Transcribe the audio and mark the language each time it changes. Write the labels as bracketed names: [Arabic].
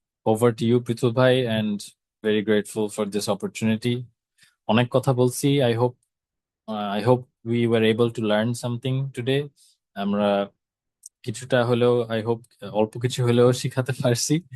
[English] Over to you Prithul ভাই, and very grateful for this opportunity. [Bangla] অনেক কথা বলছি, [English] I hope we were able to learn something today. [Bangla] আমরা কিছুটা হলেও অল্প কিছু হলেও শিখাতে পারছি।